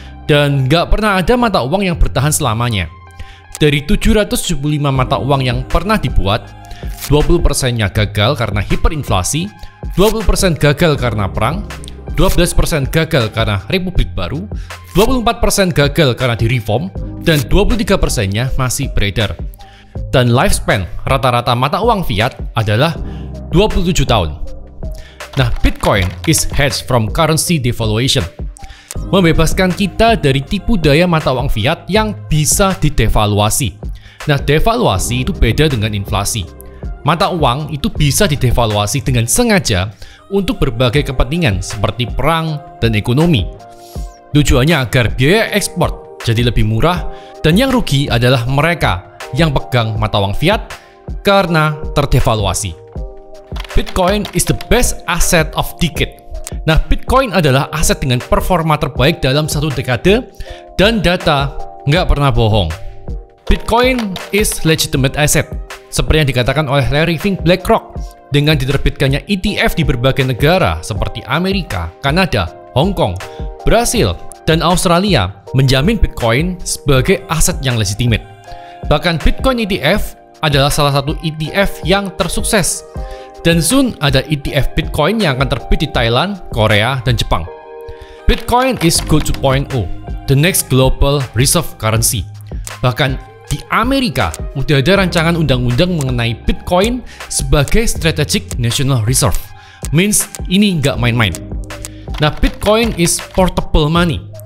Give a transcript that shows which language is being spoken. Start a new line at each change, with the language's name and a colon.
Indonesian: Dan nggak pernah ada mata uang yang bertahan selamanya. Dari 775 mata uang yang pernah dibuat, 20%-nya gagal karena hiperinflasi, 20% gagal karena perang, 12% gagal karena Republik Baru, 24% gagal karena direform, dan 23%-nya masih beredar. Dan lifespan rata-rata mata uang fiat adalah 27 tahun.
English: Nah, Bitcoin is hedged from currency devaluation.
Indonesian: Membebaskan kita dari tipu daya mata uang fiat yang bisa didevaluasi. Nah, devaluasi itu beda dengan inflasi. Mata uang itu bisa didevaluasi dengan sengaja untuk berbagai kepentingan seperti perang dan ekonomi. Tujuannya agar biaya ekspor jadi lebih murah dan yang rugi adalah mereka yang pegang mata uang fiat karena terdevaluasi.
English: Bitcoin is the best asset of decade.
Indonesian: Nah, Bitcoin adalah aset dengan performa terbaik dalam satu dekade dan data nggak pernah bohong.
English: Bitcoin is legitimate asset,
Indonesian: seperti yang dikatakan oleh
English: Larry Fink BlackRock.
Indonesian: Dengan diterbitkannya ETF di berbagai negara seperti Amerika, Kanada, Hong Kong, Brasil, dan Australia menjamin Bitcoin sebagai aset yang legitimate. Bahkan Bitcoin ETF adalah salah satu ETF yang tersukses. Dan soon ada ETF Bitcoin yang akan terbit di Thailand, Korea, dan Jepang.
English: Bitcoin is Gold 2.0, the next global reserve currency.
Indonesian: Bahkan di Amerika, udah ada rancangan undang-undang mengenai Bitcoin sebagai strategic national reserve.
English: Means
Indonesian: ini nggak main-main. Nah,
English: Bitcoin is portable money.